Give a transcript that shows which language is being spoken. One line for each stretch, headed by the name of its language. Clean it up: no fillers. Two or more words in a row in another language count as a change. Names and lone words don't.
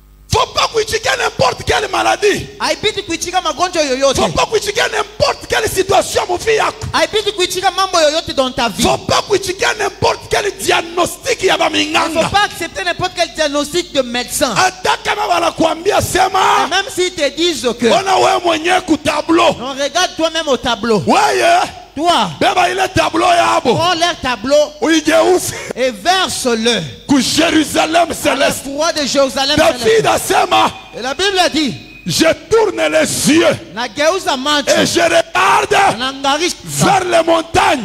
French: Faut pas critiquer n'importe quelle maladie.
Swahili: Haibidi kuitika magonjwa yoyote.
French: Faut pas critiquer n'importe quelle situation mon fils.
Swahili: Haibidi kuitika mambo yoyote
French: dans ta vie. Faut pas critiquer n'importe quel diagnostic
Swahili: ya ba minganga.
French: Faut pas accepter n'importe quel diagnostic de médecin.
Swahili: Hata kama wanakuambia sema.
French: Et même s'ils te disent que.
Swahili: Ona wewe mwenyewe ku tableau.
French: Non, regarde toi-même au tableau.
Swahili: Wewe.
French: Toi.
Swahili: Beba ile tableau yabo.
French: Prends leur tableau.
Swahili: Uigeuze.
French: Et verse-le. Ku Jérusalem céleste. Le roi de Jérusalem
Swahili: David asema.
French: Et la Bible a dit. Je tourne les yeux et je regarde vers les montagnes.